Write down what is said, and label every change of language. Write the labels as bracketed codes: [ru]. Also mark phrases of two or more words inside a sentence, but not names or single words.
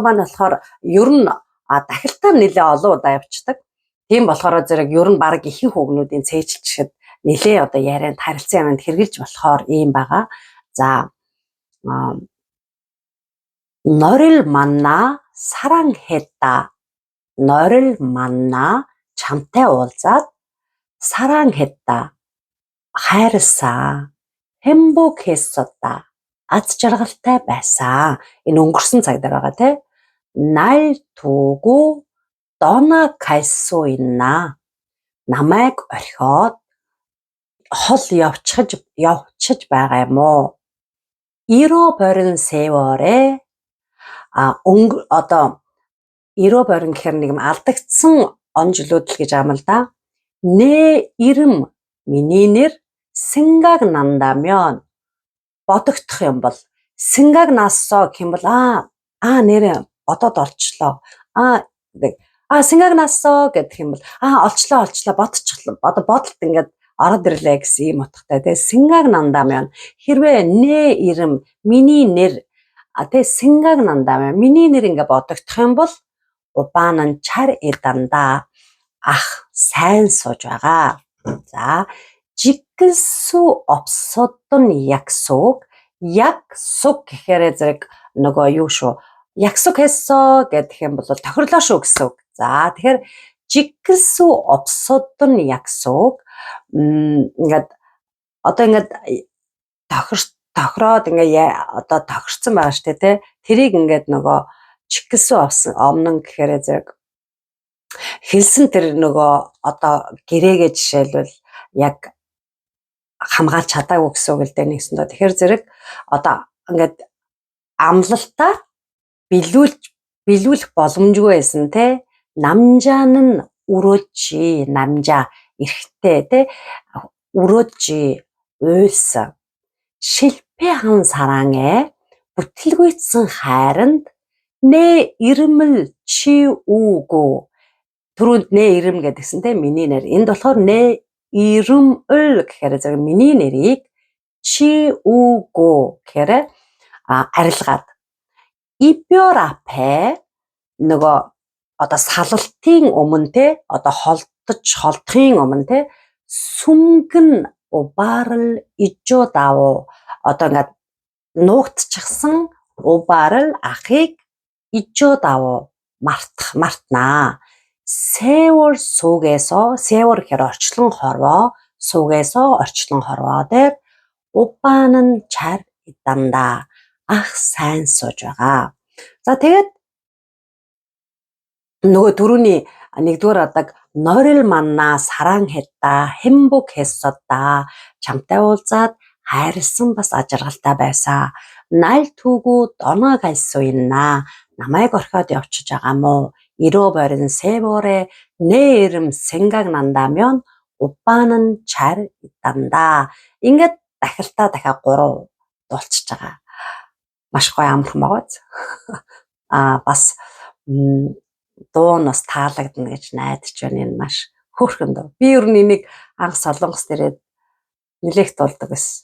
[mn] маань болохоор ер нь дахилтаар нэлээ олон удаа явцдаг. Тийм болохоор зэрэг ер нь баг ихэнх үгнүүдийн цээжилчгэд нэлээ одоо ярианд харилцан юмд хэрглэж болохоор ийм байгаа. [ko] За 너를 만나 사랑했다. 너를 만나 [mn] чамтай уулзаад [ko] 사랑했다. [mn] хайрласан. 행복했었다. аз жаргалтай байсан. Энэ өнгөрсөн цаг дээр байгаа те. [ko] 날 두고 떠나갈 수 있나? [mn] намайг орхиод хол явчихж байгаа юм уу? [ko] 잃어버린 세월에 [mn] одоо 잃어버린 гэхээр нэг юм алдагдсан он жилүүд л гэж аам л да. [ko] 내 이름 [mn] миний нэр 생각난다면 бодогдох юм бол 생각났어 гэх юм бол нэрээ бодоод олчлоо. 생각났어 гэдэг юм бол олчлоо бодолт ингээд ороод ирлээ гэсэн юм утгатай. Тэгээ 생각난다면 хэрвээ [ko] 내 이름 [mn] миний нэр 생각난다면 миний нэр ингээ бодогдох юм бол [ko] 오빠는 잘 있단다. [mn] сайн сууж байгаа. За [ko] 지킬 수 없었던 약속 [mn] гэхээр зэрэг нөгөө юу шүү. 약속했어 гэдэг юм бол тохирлоо шүү гэсэн үг. За тэгэхээр [ko] 지킬 수 없었던 약속 [mn] ингээд одоо ингээд тохироод ингээ одоо тохирцсан байгаа штэ тий. Тэрийг ингээд нөгөө чикэлсүү omnon гэхээр зэрэг хэлсэн тэр нөгөө одоо гэрээгээ жишээлбэл яг хамгаалж чадаагүй гэсэн үг л дээ нэгсэндээ. Тэгэхээр зэрэг одоо ингээд амлалтаа биелүүлэх боломжгүй байсан те. [ko] 남자는 울었지. 남자 [mn] эрэгтэй те. 울었지. уйлсан. [ko] 실패한 사랑에 붙들고있던 хайранд 내 이름을 지우고 түрүүнд 내 이름 [mn] гэдгсэн те миний нэр. Энд болохоор [ko] 내 이름을 [mn] гэхээр зэрэг миний нэрийг 지우고 гэхээр арилгаад [ko] 이별 앞에 [mn] нөгөө одоо салалтын өмнө те одоо холдохын өмнө те сүмгэн [ko] 오빠를 잊어다오. [mn] одоо ингээд нуугдчихсан 오빠를 ахыг 잊어다오. мартнаа. [ko] 세월 속에서 세월 [mn] гэхээр орчлон хорвоо [ko] 속에서 [mn] орчлон хорвоо дээр [ko] 오빠는 잘 있단다. [mn] сайн сууж байгаа. За тэгээд нөгөө дөрөвний нэгдүгээр адаг [ko] 너를 만나 사랑했다, 행복했었다. [mn] чамтай уулзаад хайрлсан бас ажиргалтай байсан. [ko] 날 두고 떠나갈 수 있나? [mn] намайг орхиод явчих байгаа мó? [ko] 잃어버린 세월에 내 이름 생각난다면 오빠는 잘 있단다. [mn] ингээд дахилтаа дахиад 3 дуулчихж байгаа. Маш гоё амархан байгааз. бас дуу нь бас таалагдана гэж найдаж байна. Энэ маш хөөрхөн дуу. Би ер нь энийг анх солонгос дээрээ нэлээх дуулдаг байсан.